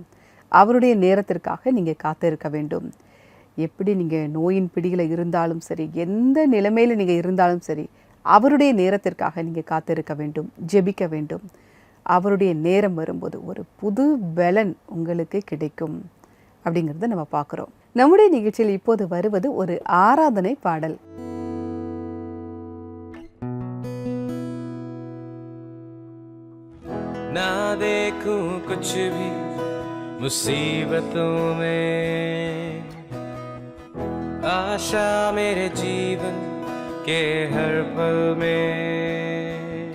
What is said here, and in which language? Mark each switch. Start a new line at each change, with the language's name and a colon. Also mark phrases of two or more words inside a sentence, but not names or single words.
Tamil: அவருடைய நேரத்திற்காக நீங்கள் காத்திருக்க வேண்டும். எப்படி நீங்கள் நோயின் பிடியில் இருந்தாலும் சரி, எந்த நிலைமையில் நீங்கள் இருந்தாலும் சரி, அவருடைய நேரத்திற்காக நீங்கள் காத்திருக்க வேண்டும், ஜெபிக்க வேண்டும். அவருடைய நேரம் வரும்போது ஒரு புது பலன் உங்களுக்கு கிடைக்கும் அப்படிங்கிறத நம்ம பார்க்குறோம். நம்முடைய நிகழ்ச்சியில் இப்போது வருவது ஒரு ஆராதனை பாடல்.
Hindi: ना देखूं कुछ भी मुसीबतों में, आशा मेरे जीवन के हर पल में।